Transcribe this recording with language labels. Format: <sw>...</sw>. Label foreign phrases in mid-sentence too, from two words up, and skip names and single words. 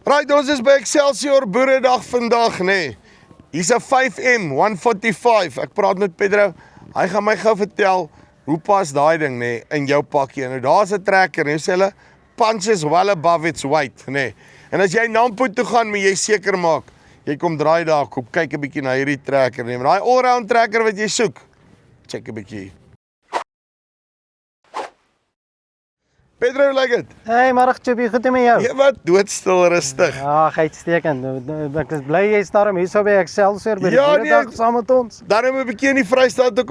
<af>Right, ons is by Excelsior Boeredag vandag, nee. Hier's 'n 5M 145. Ek praat met Pedro. Hy gaan my gou vertel hoe pas daai ding, nee, in jou pakkie. Nou daar's 'n trekker, en sê hulle</af> <en>punches well above its weight,</en> <af>nee. En as jy Nampo toe gaan, moet jy seker maak jy kom draai daar, kom kyk 'n bietjie na hierdie trekker, nee. Maar daai all-round trekker wat jy soek, check 'n bietjie. Pedro, hoe lyk dit? Hey, middag Chubby, goed met jou? Ja, wat doodstil rustig. Ja, uitstekend. Ek is bly jy's daarom hier so by Excelsior by die Ja, Boeredag nee, saam met ons. Daarom 'n bietjie in die Vrystaat toe kom</af>